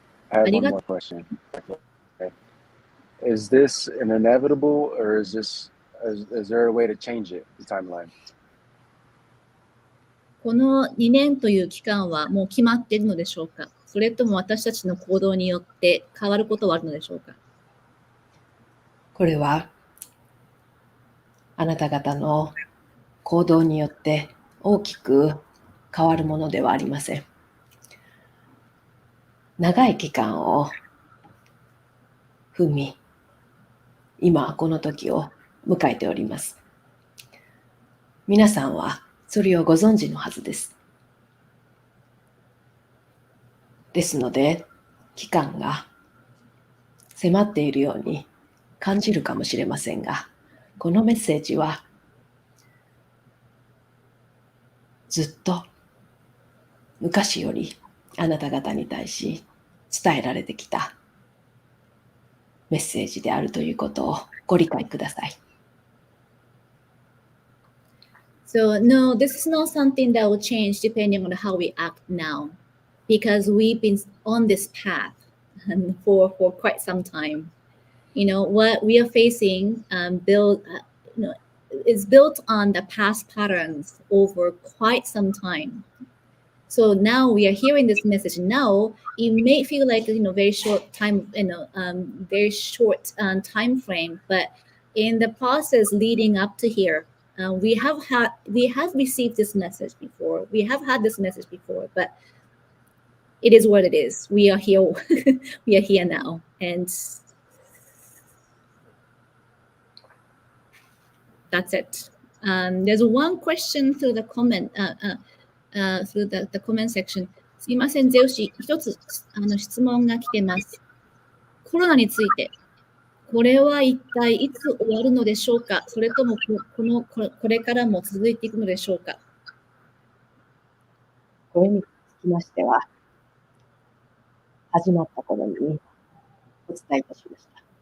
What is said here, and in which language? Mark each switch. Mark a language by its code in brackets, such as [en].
[en] I have one more question. Okay. Is this an inevitable, or is there a way to change it, the timeline? [ja] この2年という期間はもう決まっているのでしょうか？それとも私たちの行動によって変わることはあるのでしょうか？これはあなた方の行動によって大きく変わるものではありません。長い期間を踏み、今この時を迎えております。皆さんはそれをご存知のはずです。ですので、期間が迫っているように感じるかもしれませんが、このメッセージはずっと昔よりあなた方に対し伝えられてきたメッセージであるということをご理解ください。 [en] So no, this is not something that will change depending on how we act now, because we've been on this path for quite some time. You know what we are facing is built on the past patterns over quite some time. So now we are hearing this message. Now it may feel like very short time, very short time frame, but in the process leading up to here, we have received this message before. We have had this message before, but it is what it is. We are here. We are here now, and that's it. There's one question through the comment. Through the comment section. [ja] すいません、ゼウシ、一つ質問が来てます。コロナについて、これは一体いつ終わるのでしょうか？それともこれからも続いていくのでしょうか？これにつきましては、始まった頃にお伝えいたしました。